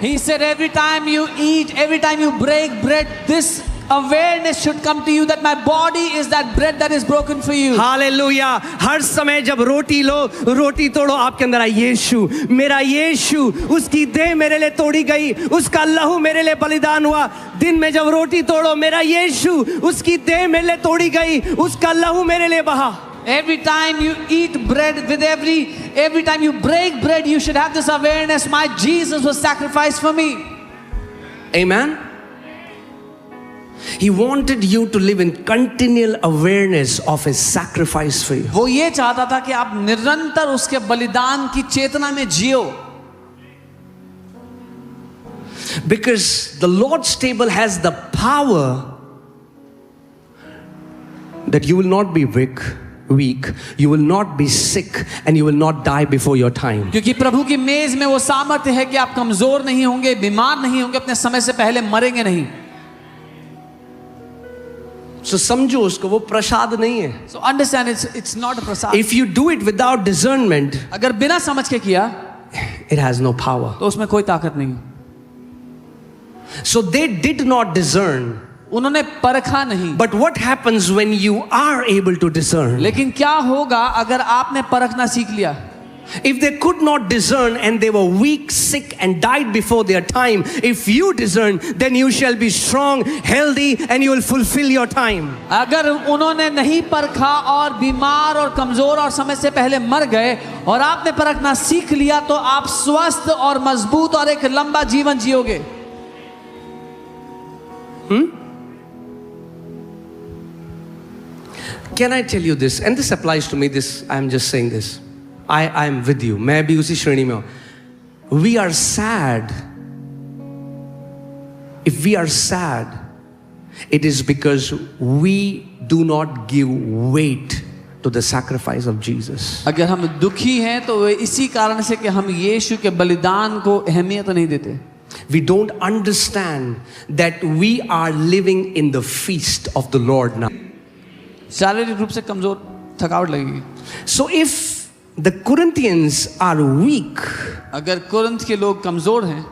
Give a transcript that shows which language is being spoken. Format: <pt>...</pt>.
<en>He said every time you eat, every time you break bread, this awareness should come to you that my body is that bread that is broken for you.</en> <hi>Hallelujah. हर समय जब रोटी तोड़ो, आपके अंदर आए यीशु, मेरा यीशु, उसकी देह मेरे लिए तोड़ी गई, उसका लहू मेरे लिए बलिदान हुआ। दिन में जब रोटी तोड़ो, मेरा यीशु, उसकी देह मेरे लिए तोड़ी गई, उसका लहू मेरे लिए बहा।</hi> <en>Every time you eat bread, with every time you break bread, you should have this awareness, my Jesus was sacrificed for me. Amen. He wanted you to live in continual awareness of his sacrifice for you.</en> <hi>वो ये चाहता था कि आप निरंतर उसके बलिदान की चेतना में जियो।</hi> <en>Because the Lord's table has the power that you will not be weak, you will not be sick, and you will not die before your time.</en> <hi>क्योंकि प्रभु की मेज में वो सामर्थ्य है कि आप कमजोर नहीं होंगे, बीमार नहीं होंगे, अपने समय से पहले मरेंगे नहीं। सो समझो उसको, वो प्रसाद नहीं है.</hi> <en>So understand, it's not a prasad. If you do it without discernment,</en> <hi>अगर बिना समझ के किया</hi> <en>it has no power.</en> <hi>तो उसमें कोई ताकत नहीं.</hi> <en>So they did not discern.</en> <hi>उन्होंने परखा नहीं.</hi> <en>But what happens when you are able to discern?</en> <hi>लेकिन क्या होगा अगर आपने परखना सीख लिया?</hi> <en>If they could not discern and they were weak, sick and died before their time, if you discern, then you shall be strong, healthy and you will fulfill your time.</en> <hi>अगर उन्होंने नहीं परखा और बीमार और कमजोर और समय से पहले मर गए और आपने परखना सीख लिया तो आप स्वस्थ और मजबूत और एक लंबा जीवन जियोगे.</hi> <en>Can I tell you this? And this applies to me, this I am just saying this. I am with you.</en> <hi>मैं भी उसी श्रेणी में हूं.</hi> <en>We are sad. If we are sad, it is because we do not give weight to the sacrifice of Jesus.</en> <hi>अगर हम दुखी हैं तो वे इसी कारण से कि हम यीशु के बलिदान को अहमियत नहीं देते.</hi> <en>We don't understand that we are living in the feast of the Lord now.</en> <hi>शारीरिक रूप से कमजोर, थकावट लगेगी.</hi> <en>So if the Corinthians are weak</en> <hi>अगर कुरिन्थ के लोग कमजोर हैं</hi>